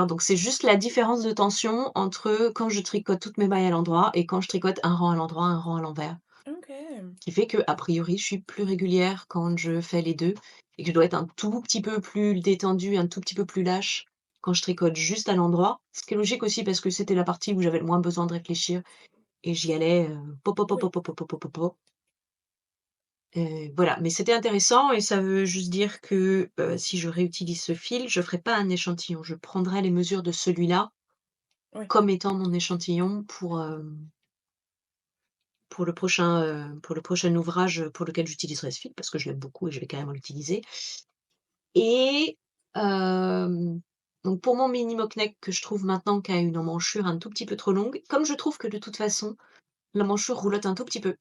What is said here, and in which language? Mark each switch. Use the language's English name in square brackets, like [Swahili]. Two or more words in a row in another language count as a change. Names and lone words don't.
[French] Donc c'est juste la différence de tension entre quand je tricote toutes mes mailles à l'endroit et quand je tricote un rang à l'endroit, un rang à l'envers. OK. Qui fait que a priori, je suis plus régulière quand je fais les 2 et que je dois être un tout petit peu plus détendue, un tout petit peu plus lâche quand je tricote juste à l'endroit. Ce qui est logique aussi parce que c'était la partie où j'avais le moins besoin de réfléchir et j'y allais, po po po po Oui, po po po po po po. Voilà, mais c'était intéressant et ça veut juste dire que, si je réutilise ce fil, je ferai pas un échantillon. Je prendrai les mesures de celui-là oui. comme étant mon échantillon pour le prochain ouvrage, pour lequel j'utiliserai ce fil parce que je l'aime beaucoup et je vais carrément l'utiliser et donc pour mon mini mock-neck que je trouve maintenant qui a une emmanchure un tout petit peu trop longue, comme je trouve que de toute façon, l'emmanchure roulotte un tout petit peu.